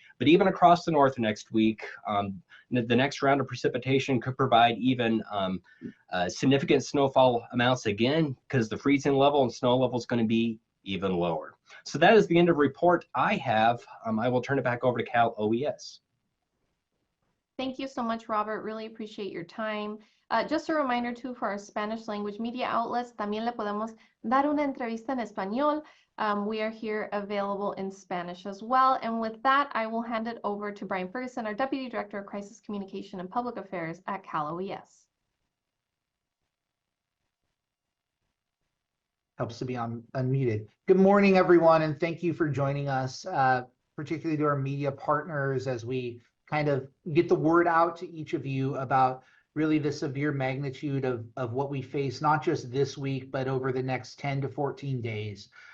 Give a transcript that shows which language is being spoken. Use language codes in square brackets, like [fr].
[en] But even across the north next week, the next round of precipitation could provide even significant snowfall amounts again, because the freezing level and snow level is going to be even lower. So that is the end of the report I have. I will turn it back over to Cal OES. Thank you so much, Robert. Really appreciate your time. Just a reminder too, for our Spanish language media outlets, [es] también le podemos dar una entrevista en español. [en] We are here available in Spanish as well. And with that, I will hand it over to Brian Ferguson, our Deputy Director of Crisis Communication and Public Affairs at Cal OES. Helps to be unmuted. Good morning, everyone, and thank you for joining us, particularly to our media partners, as we kind of get the word out to each of you about really the severe magnitude of what we face, not just this week, but over the next 10 to 14 days.